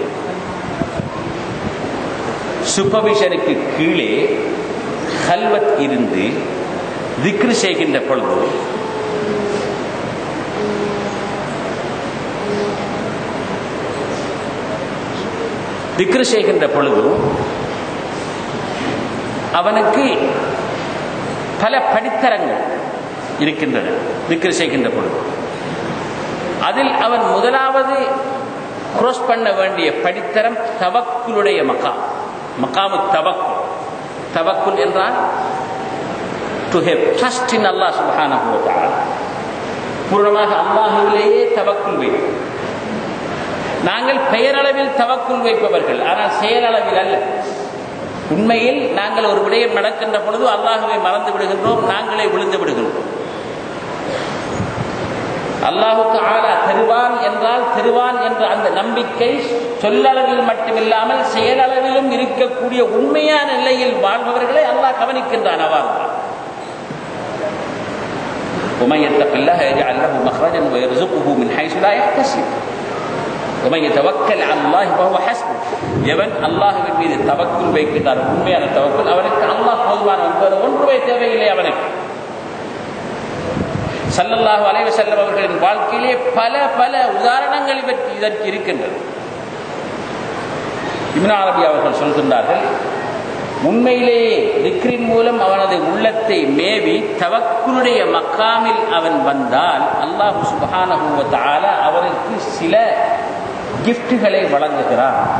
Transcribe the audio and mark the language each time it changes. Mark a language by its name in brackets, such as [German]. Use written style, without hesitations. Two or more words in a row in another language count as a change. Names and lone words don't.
[Tamil] சூப்பர்விஷனுக்கு கீழே கல்வத் இருந்து திக்ர் செய்கின்ற பொழுது அவனுக்கு பல படித்தரங்கள் இருக்கின்றன. திக்ர் செய்கின்ற பொழுது அதில் அவன் முதலாவது cross பண்ண வேண்டிய படித்தரம் தவக்குலுடைய மகாமு தவக்குல். தவக்குல் என்றால் [English] to have trust in Allah [Arabic] سبحانه وتعالى. [Tamil] பூர்ணமாக அல்லாஹ்விலேயே தவக்குல் வைப்பது. நாங்கள் பெயரளவில் தவக்குல் வைப்பவர்கள், ஆனால் செயலளவில் அல்ல. உண்மையில் நாங்கள் ஒரு விடயம் நடக்கின்ற பொழுது அல்லாஹ்வை மறந்து விடுகின்றோம், நாங்களே விழுந்து விடுகின்றோம். [Arabic] الله تعالى [Tamil] தருவான் என்றால் தருவான் என்ற அந்த நம்பிக்கை சொல்லளவில் மட்டுமில்லாமல் செயலளவிலும் இருக்கக்கூடிய உண்மையான நிலையில் வாழ்பவர்களை அல்லாஹ் கவனிக்கின்றான். [Arabic] அவ்வாறு ومن يتق الله يجعل له مخرجا ويرزقه من حيث لا يحتسب ومن يتوكل على الله فهو حسبه. [Tamil] எவன் அல்லாஹ்வின் மீது தவக்குல் வைக்கிறார், உண்மையான தவக்குல், அவனுக்கு அல்லாஹ் போதுமானவன், வேறு ஒன்றுமே தேவையில்லை அவனுக்கு. [Arabic] صلى الله عليه وسلم [Tamil] அவர்களின் வாழ்க்கையிலே பல பல உதாரணங்கள் இதற்கு இருக்கின்றது. இப்னு அரபி அவர்கள் சொல்கின்றார்கள், உண்மையிலேயே திக்ரின் மூலம் அவனது உள்ளத்தை மேவி தவக்குலுடைய மக்காமில் அவன் வந்தால் [Arabic] الله سبحانه وتعالى [Tamil] அவனுக்கு சில கிஃப்ட்களை வழங்குகிறான்.